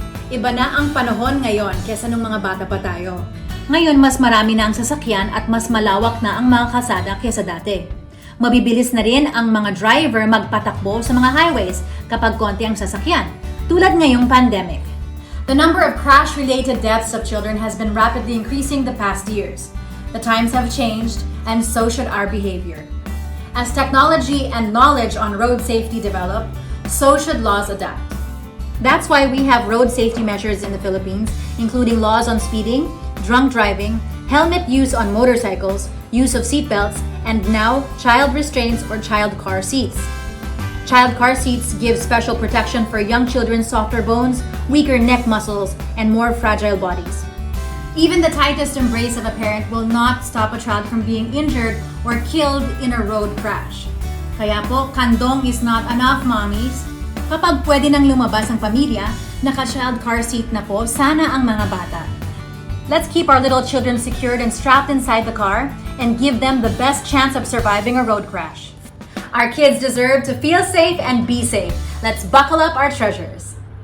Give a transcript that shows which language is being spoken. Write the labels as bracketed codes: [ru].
[tl] Iba na ang panahon ngayon kesa nung mga bata pa tayo. Ngayon mas marami na ang sasakyan at mas malawak na ang mga kalsada kesa dati. Mabibilis na rin ang mga driver magpatakbo sa mga highways kapag konti ang sasakyan, tulad ngayong pandemic. [en] The number of crash-related deaths of children has been rapidly increasing the past years. The times have changed, and so should our behavior. As technology and knowledge on road safety develop, so should laws adapt. That's why we have road safety measures in the Philippines, including laws on speeding, drunk driving, helmet use on motorcycles, use of seatbelts, and now child restraints or child car seats. Child car seats give special protection for young children's softer bones, weaker neck muscles, and more fragile bodies. Even the tightest embrace of a parent will not stop a child from being injured or killed in a road crash. [tl] Kaya po, kandong [en] is not enough, mommies. [tl] Kapag pwede nang lumabas ang pamilya, naka-child car seat na po sana ang mga bata. [en] Let's keep our little children secured and strapped inside the car and give them the best chance of surviving a road crash. Our kids deserve to feel safe and be safe. Let's buckle up our treasures.